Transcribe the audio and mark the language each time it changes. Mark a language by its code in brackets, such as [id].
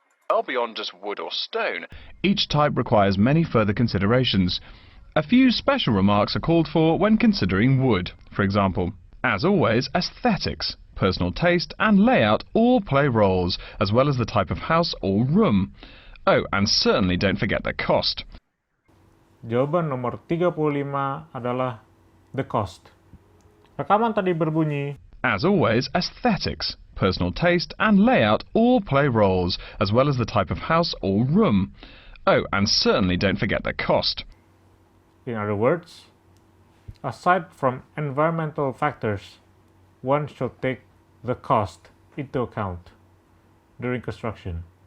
[en] Well beyond just wood or stone, each type requires many further considerations. A few special remarks are called for when considering wood. For example, as always, aesthetics, personal taste, and layout all play roles, as well as the type of house or room. Oh, and certainly don't forget the cost. [id] Jawaban nomor 35 adalah [en] the cost. [id] Rekaman tadi berbunyi, [en] as always, aesthetics, personal taste, and layout all play roles, as well as the type of house or room. Oh, and certainly don't forget the cost. In other words, aside from environmental factors, one should take the cost into account during construction.